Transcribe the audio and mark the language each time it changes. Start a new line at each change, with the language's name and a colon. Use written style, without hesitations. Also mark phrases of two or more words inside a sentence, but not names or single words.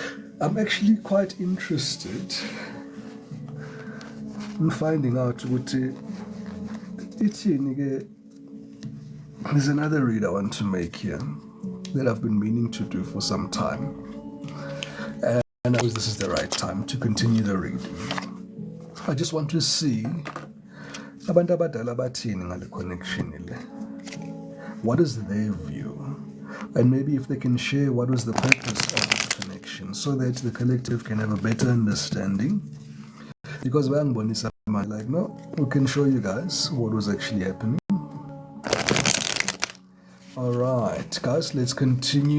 English: I'm actually quite interested I'm finding out there's another read I want to make here that I've been meaning to do for some time. And I know this is the right time to continue the read. I just want to see
North Ndebele: abantu abadala bathini ngale connection ile.
English: What is their view? And maybe if they can share what was the purpose of this connection so that the collective can have a better understanding. Because like, no, we can show you guys what was actually happening. Alright, guys, let's continue.